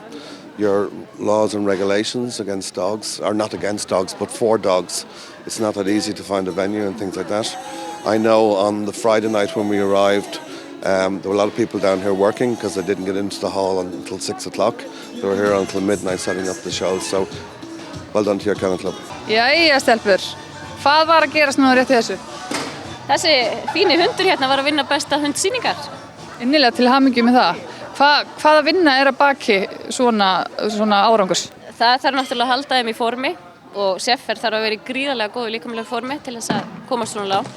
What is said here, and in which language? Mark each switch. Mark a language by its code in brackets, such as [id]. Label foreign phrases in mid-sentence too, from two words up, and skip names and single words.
[en] Your laws and regulations against dogs, or not against dogs, but for dogs, it's not that easy to find a venue and things like that. I know on the Friday night when we arrived, there were a lot of people down here working because they didn't get into the hall until 6 o'clock. They were here until midnight setting up the show, so well done to your Kennel Club. [is] Jæja stelpur, hvað var að gerast nú rétt í þessu? Þessi fíni hundur hérna var að vinna besta hundsýningar. Innilega til hamingju með það. Hvaða vinna er að baki svona árangurs? Það þarf náttúrulega að halda þeim í formi og Sheffer þarf að vera í gríðarlega góðu líkamlegu formi til þess að komast svona langt.